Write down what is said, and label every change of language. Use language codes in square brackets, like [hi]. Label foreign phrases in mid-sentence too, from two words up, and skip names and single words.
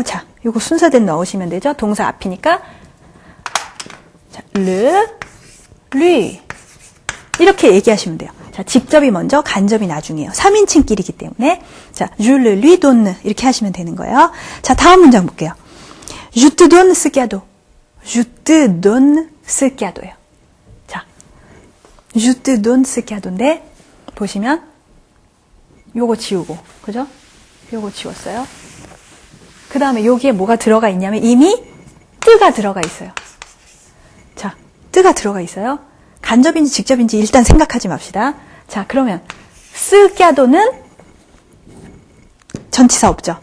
[ko] 자, 요거 순서대로 넣으시면 되죠. 동사 앞이니까 자, 르, 리 이렇게 얘기하시면 돼요. 자, 직접이 먼저, 간접이 나중이에요. 3인칭끼리기 때문에 자, 르, 리, 돈느 이렇게 하시면 되는 거예요. 자, 다음 문장 볼게요. [fr] Je te donne ce cadeau. Je te donne ce cadeau예요. 자, je te donne ce cadeau인데 [ko] 보시면 요거 지우고, 그죠? 요거 지웠어요. 그 다음에 여기에 뭐가 들어가 있냐면 이미 뜨가 들어가 있어요. 자, 뜨가 들어가 있어요. 간접인지 직접인지 일단 생각하지 맙시다. 자, 그러면 쓰까도는 전치사 없죠.